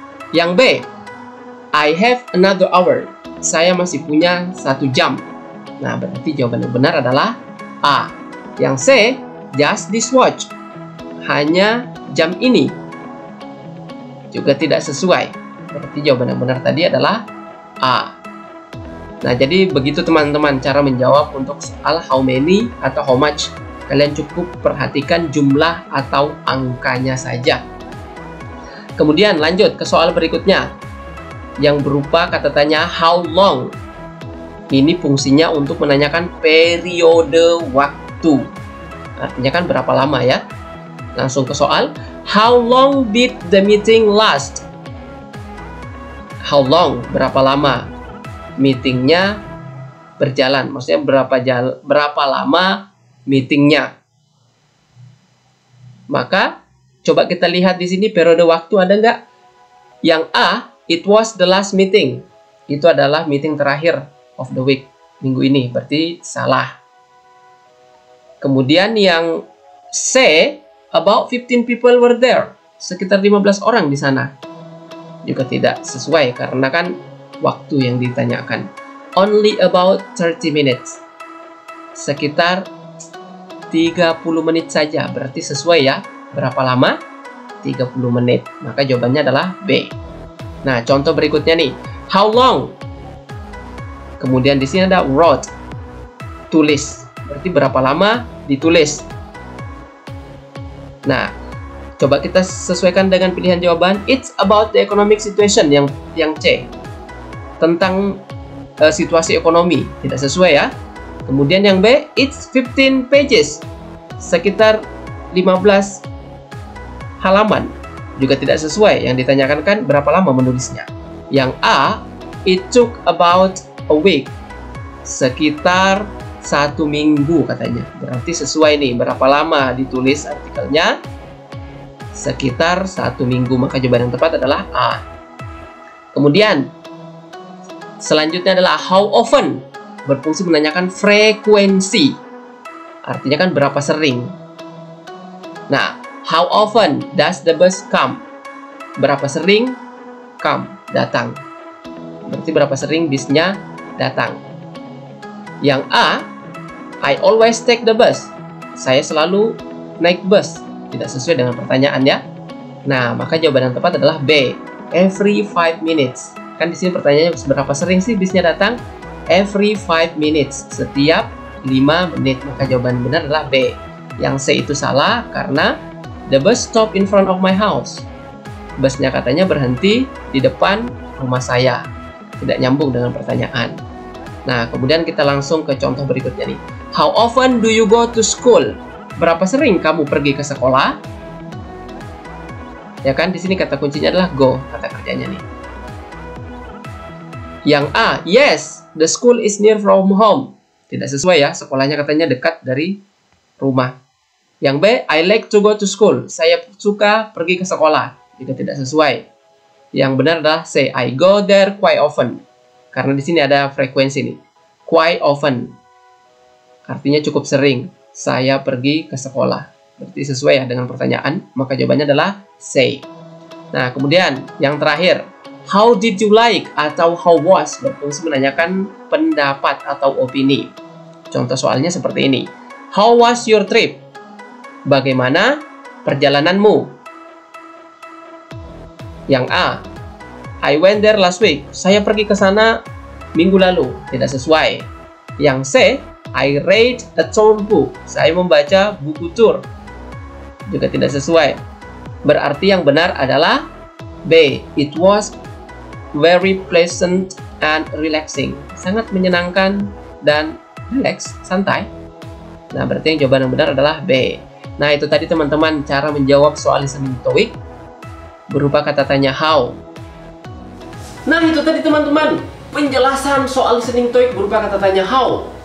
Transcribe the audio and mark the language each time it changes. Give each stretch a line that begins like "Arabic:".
Indonesian: Yang B,
English: I have another hour.
Indonesian: Saya masih punya 1 jam. Nah, berarti jawaban yang benar adalah A. Yang C,
English: just this watch.
Indonesian: Hanya jam ini. Juga tidak sesuai. Berarti jawaban yang benar tadi adalah A. Nah, jadi begitu teman-teman cara menjawab untuk soal how many atau how much. Kalian cukup perhatikan jumlah atau angkanya saja. Kemudian lanjut ke soal berikutnya yang berupa kata tanya how long. Ini fungsinya untuk menanyakan periode waktu. Artinya kan berapa lama ya. Langsung ke soal.
English: How long did the meeting last?
Indonesian: How long, berapa lama meetingnya berjalan. Maksudnya berapa lama meetingnya. Maka coba kita lihat di sini periode waktu ada nggak? Yang A
English: It was the last meeting.
Indonesian: Itu adalah meeting terakhir
English: of the week.
Indonesian: Minggu ini. Berarti salah. Kemudian yang C,
English: about 15 people were there.
Indonesian: Sekitar 15 orang di sana. Juga tidak sesuai karena kan waktu yang ditanyakan.
English: Only about 30 minutes.
Indonesian: Sekitar 30 menit saja. Berarti sesuai ya. Berapa lama? 30 menit. Maka jawabannya adalah B. Nah, contoh berikutnya nih. How long? Kemudian di sini ada wrote. Tulis. Berarti berapa lama ditulis. Nah, coba kita sesuaikan dengan pilihan jawaban.
English: It's about the economic situation
Indonesian: yang C. Tentang situasi ekonomi. Tidak sesuai ya. Kemudian yang B,
English: it's 15 pages.
Indonesian: Sekitar 15 halaman. Juga tidak sesuai. Yang ditanyakan kan berapa lama menulisnya. Yang A,
English: it took about a week.
Indonesian: Sekitar 1 minggu katanya. Berarti sesuai nih. Berapa lama ditulis artikelnya? Sekitar 1 minggu. Maka jawaban yang tepat adalah A. Kemudian selanjutnya adalah how often. Berfungsi menanyakan frekuensi. Artinya kan berapa sering. Nah,
English: how often does the bus come?
Indonesian: Berapa sering come, datang. Berarti berapa sering bisnya datang. Yang A,
English: I always take the bus.
Indonesian: Saya selalu naik bus. Tidak sesuai dengan pertanyaan ya. Nah, maka jawaban yang tepat adalah B.
English: Every 5 minutes.
Indonesian: Kan di sini pertanyaannya seberapa sering sih bisnya datang?
English: Every 5 minutes.
Indonesian: Setiap 5 menit. Maka jawaban benar adalah B. Yang C itu salah karena
English: the bus stop in front of my house.
Indonesian: Busnya katanya berhenti di depan rumah saya. Tidak nyambung dengan pertanyaan. Nah, kemudian kita langsung ke contoh berikutnya nih.
English: How often do you go to school?
Indonesian: Berapa sering kamu pergi ke sekolah? Ya kan, di sini kata kuncinya adalah go, kata kerjanya nih. Yang A,
English: yes, the school is near from home.
Indonesian: Tidak sesuai ya, sekolahnya katanya dekat dari rumah. Yang B,
English: I like to go to school.
Indonesian: Saya suka pergi ke sekolah. Juga tidak sesuai. Yang benar adalah C,
English: I go there quite often.
Indonesian: Karena di sini ada frekuensi nih.
English: Quite often.
Indonesian: Artinya cukup sering saya pergi ke sekolah. Berarti sesuai ya dengan pertanyaan. Maka jawabannya adalah C. Nah, kemudian yang terakhir.
English: How did you like
Indonesian: atau
English: how was
Indonesian: berfungsi menanyakan pendapat atau opini. Contoh soalnya seperti ini.
English: How was your trip?
Indonesian: Bagaimana perjalananmu? Yang A,
English: I went there last week.
Indonesian: Saya pergi ke sana minggu lalu. Tidak sesuai. Yang C,
English: I read a tour book.
Indonesian: Saya membaca buku tour. Juga tidak sesuai. Berarti yang benar adalah B.
English: It was very pleasant and relaxing.
Indonesian: Sangat menyenangkan dan relax, santai. Nah, berarti yang jawaban yang benar adalah B. Nah, itu tadi teman-teman cara menjawab soal listening TOEIC berupa kata tanya how. Nah, itu tadi teman-teman penjelasan soal listening TOEIC berupa kata tanya how.